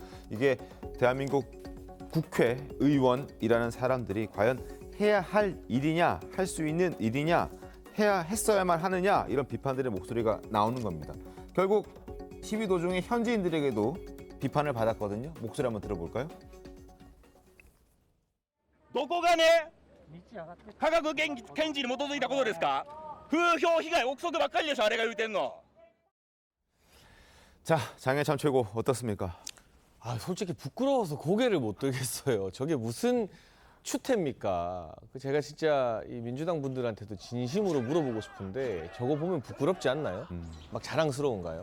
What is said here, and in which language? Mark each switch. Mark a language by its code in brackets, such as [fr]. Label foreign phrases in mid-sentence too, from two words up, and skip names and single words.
[ko] 이게 대한민국 국회의원이라는 사람들이 과연 해야 할 일이냐, 할 수 있는 일이냐, 했어야만 하느냐 이런 비판들의 목소리가 나오는 겁니다. 결국 시위 도중에 현지인들에게도 비판을 받았거든요. 목소리 한번 들어볼까요? [ja] どこがね科学検事に基づいたことですか? 風評被害憶測ばっかりでしょあれが言うてんの. [ko] 자, 장해찬 최고 어떻습니까? 아, 솔직히 부끄러워서 고개를 못 들겠어요. 저게 무슨 추태입니까? 제가 진짜 이 민주당 분들한테도 진심으로 물어보고 싶은데 저거 보면 부끄럽지 않나요? 막 자랑스러운가요?